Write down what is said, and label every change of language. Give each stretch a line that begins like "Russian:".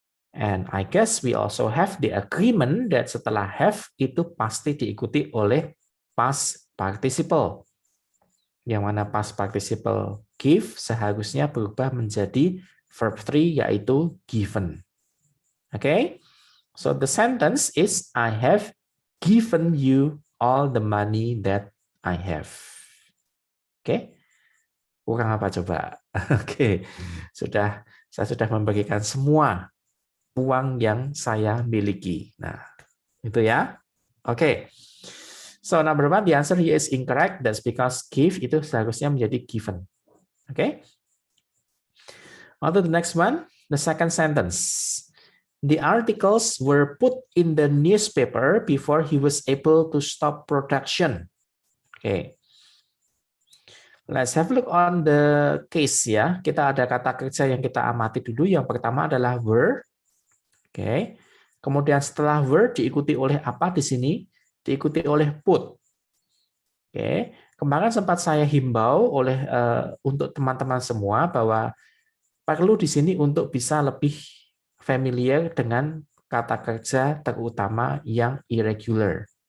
English: And I guess we also have the agreement that
Indonesian: setelah have itu pasti diikuti oleh
English: past participle.
Indonesian: Yang mana past participle give seharusnya berubah menjadi verb 3 yaitu given. Okay?
English: So the sentence is I have given you all the money that I have.
Indonesian: Oke? Kurang apa coba? Oke. Saya sudah membagikan semua uang yang saya miliki. Nah, itu ya. Oke.
English: So number 1, the answer here is incorrect. That's because give
Indonesian: itu seharusnya menjadi
English: given. Oke. On to the next one, the second sentence. The articles were put in the newspaper before he was able to stop production. Okay. Let's have a look on the case ya.
Indonesian: Kita ada kata kerja yang kita amati dulu. Yang pertama adalah were. Okay. Kemudian setelah were diikuti oleh apa di sini? Diikuti oleh put. Okay. Kemarin sempat saya himbau untuk teman-teman semua bahwa perlu di sini untuk bisa lebih familiar dengan kata kerja terutama yang irregular.